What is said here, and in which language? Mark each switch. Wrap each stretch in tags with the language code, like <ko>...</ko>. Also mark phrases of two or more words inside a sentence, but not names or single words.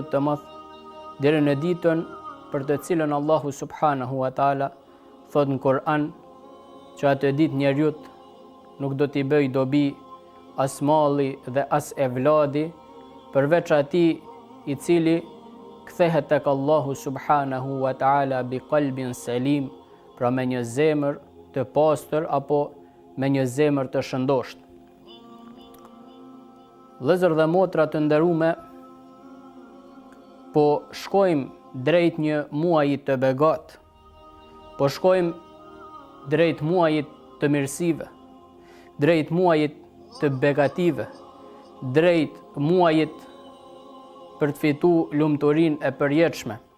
<sq>të madh deri në ditën për të cilën Allahu</sq> <ar>سبحانه وتعالى</ar> <sq>thot në Kur'an që atë ditë njeriu nuk do t'i bëj dobi as malli dhe as evladi, përveç atij i cili kthehet tek Allahu</sq> <ar>سبحانه وتعالى بقلب سليم,</ar> <sq>pra me një zemër të pastër apo me një zemër të shëndoshtë. Vëllezër dhe motra të nderuame, po shkojmë drejt një muaji të begat, po shkojmë drejt muajit të mirësive, drejt muajit të begative, drejt muajit për të fitu lumturinë e përjetshme.</sq>